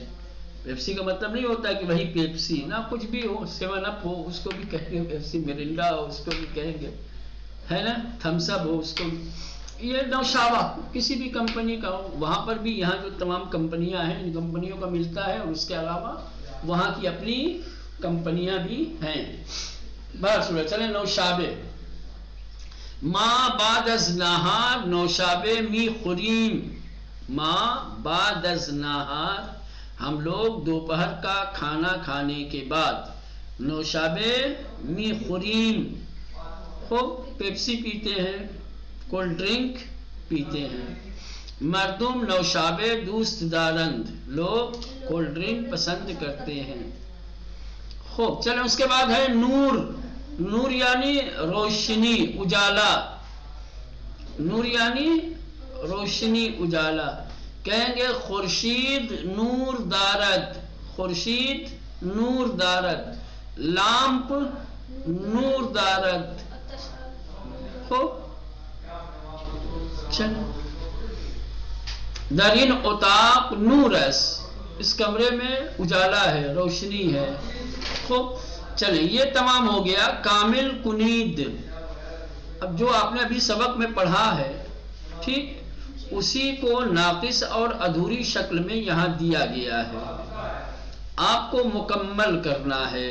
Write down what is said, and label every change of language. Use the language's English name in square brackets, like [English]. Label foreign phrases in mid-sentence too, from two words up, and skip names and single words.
[Urdu] پیپسی کا مطلب نہیں ہوتا کہ وہی پیپسی نہ، کچھ بھی ہو، 7 اپ ہو اس کو بھی کہیں گے پیپسی، مرنڈا ہو اس کو بھی کہیں گے، ہے نا، تھمس اپ ہو اس کو بھی، یہ نوشابہ کسی بھی کمپنی کا ہو، وہاں پر بھی یہاں جو تمام کمپنیاں ہیں ان کمپنیوں کا ملتا ہے، اور اس کے علاوہ وہاں کی اپنی کمپنیاں بھی ہیں۔ بہر صورت چلیں نوشابے، [Persian] ما بعد از نہار نوشابے می خوریم، ما بعد از نہار [Urdu] ہم لوگ دوپہر کا کھانا کھانے کے بعد [Persian] نوشابے می خوریم، [Urdu] خوب پیپسی پیتے ہیں، [English] cold drink [Urdu] پیتے ہیں۔ [Persian] مردم نوشابے دوست دارند، [Urdu] لوگ [English] cold drink [Urdu] پسند کرتے ہیں۔ خوب چلیں اس کے بعد ہے نور، نور یعنی روشنی، اجالا، نور یعنی روشنی اجالا، کہیں گے [Persian] خورشید نور دارد، خورشید نور دارد، لامپ نور دارد۔ خوب چل در این اتاق نور است، [Urdu] اس کمرے میں اجالا ہے، روشنی ہے۔ خوب چلیں یہ تمام ہو گیا [Persian] کامل کنید۔ [Urdu] اب جو آپ نے ابھی سبق میں پڑھا ہے، ٹھیک، اسی کو ناقص اور ادھوری شکل میں یہاں دیا گیا ہے، آپ کو مکمل کرنا ہے۔